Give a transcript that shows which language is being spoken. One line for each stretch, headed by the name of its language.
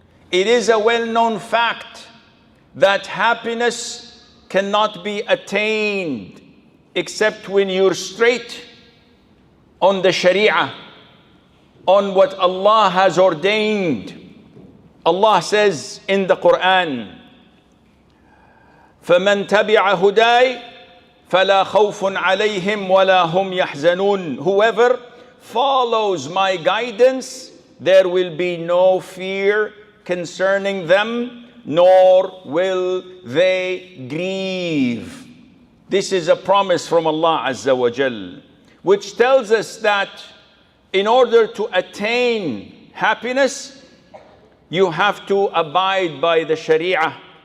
English: It is a well-known fact that happiness cannot be attained except when you're straight on the Sharia, on what Allah has ordained. Allah says in the Quran,
Arabic: فَمَنْ تَبِعَ هُدَايَ فَلَا خَوْفٌ عَلَيْهِمْ وَلَا هُمْ يَحْزَنُونَ.
English: Whoever follows my guidance, there will be no fear concerning them, nor will they grieve. This is a promise from Allah Azza wa Jal, which tells us that in order to attain happiness, you have to abide by the Sharia.